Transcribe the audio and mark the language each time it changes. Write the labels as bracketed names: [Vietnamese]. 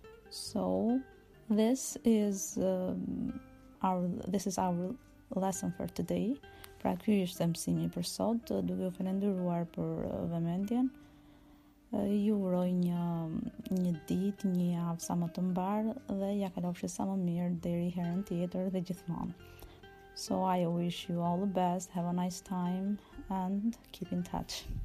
[English] So this is our lesson for today. [Albanian] Pra ky është mësimi për sot, duke u falendëruar për vëmendjen. Ju uroj një ditë, një javë sa më të mbarë dhe ja kalofshi sa më mirë deri herën tjetër dhe gjithmonë. [English] So I wish you all the best, have a nice time and keep in touch.